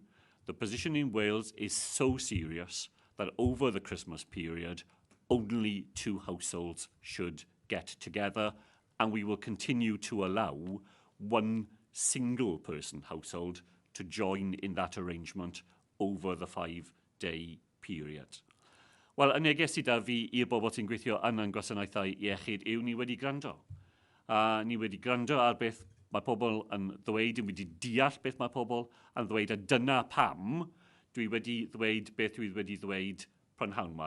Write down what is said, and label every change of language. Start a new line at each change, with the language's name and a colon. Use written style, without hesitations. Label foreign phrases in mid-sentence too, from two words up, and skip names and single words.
English: The position in Wales is so serious that over the Christmas period, only 2 households should get together, and we will continue to allow one single person household to join in that arrangement over the 5-day period.
Welsh: Wel, y neges sydd â fi i'r bobl sy'n gweithio yn gwasanaethau iechyd yw ni wedi gwrando. Ni wedi gwrando ar beth mae pobl yn ddweud, ni wedi deall beth mae pobl yn ddweud, a dyna pam dwi wedi ddweud beth dwi wedi ddweud prynhawn yma.